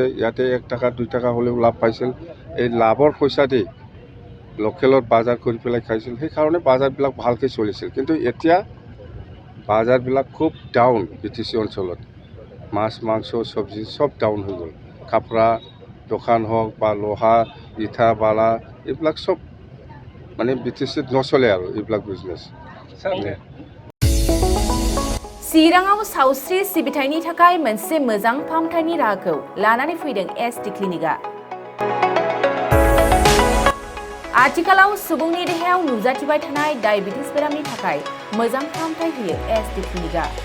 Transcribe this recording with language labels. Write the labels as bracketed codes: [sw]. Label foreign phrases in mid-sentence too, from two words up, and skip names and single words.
[as] ইয়াতে 1 টকা 2 টকা হ'লেও লাভ পাইছিল এই লাভৰ পইচা দি লোকেলত বজাৰ কৰি পেলাই খাইছিল সেইকাৰণে বজাৰবিলাক ভালকৈ চলিছিল কিন্তু এতিয়া বজাৰবিলাক খুব ডাউন BTC অঞ্চলত মাছ মাংস চব্জি সব ডাউন হৈ গ'ল কাপড়া দোকান হওক বা লোহা ইটা বালা এইবিলাক সব মানে BTCত নচলে আৰু এইবিলাক বিজনেছ [brx] चिराङाव सावस्रि सिबिथायनि थाखाय मोनसे मोजां फाहामथायनि राहाखौ लानानै फैदों SD क्लिनिकआ आथिखालाव सुबुंनि देहायाव नुजाथिबाय थानाय डायबिटिस बेरामनि थाखाय मोजां फाहामथाय होयो SD क्लिनिकआ